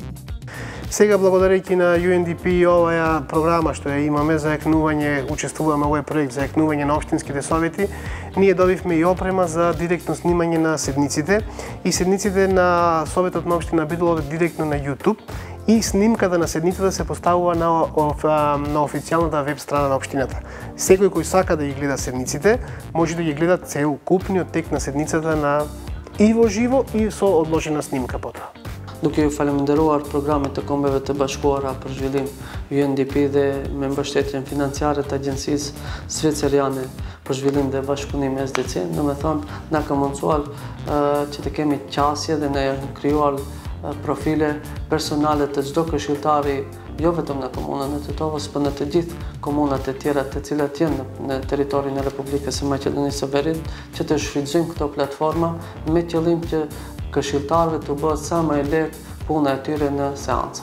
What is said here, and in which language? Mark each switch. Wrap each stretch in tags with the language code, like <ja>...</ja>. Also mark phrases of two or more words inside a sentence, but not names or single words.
<mk>Сега, благодарејќи на UNDP и оваа програма што ја имаме за екнување, учествуваме во овој проект за екнување на општинските совети, ние добивме и опрема за директно снимање на седниците и седниците на Советот на општина Битола директно на YouTube и снимката на седницата се поставува на официјалната веб страна на општината. Секој кој сака да ги гледа седниците, може да ги гледа целокупниот тек на седницата и во живо и со одложена снимка потоа.</mk> <sq>Duke ju faleminderuar programit të Kombeve të Bashkuara për zhvillim UNDP dhe me mbështetjen financiare të Agjencisë Zviceriane për zhvillim dhe bashkëpunim me SDC, domethënë na ka mundsuar që të kemi qasje dhe na janë krijuar profile personale të çdo këshilltari, jo vetëm në komunën e Tetovës, por në të gjithë komunat e tjera të cilat janë në territorin e Republikës së Maqedonisë së Veriut, që të shfrytëzojmë këto platforma me qëllim që këshilltarëve të bëhet sa më e lehtë puna e tyre në seanca.</sq>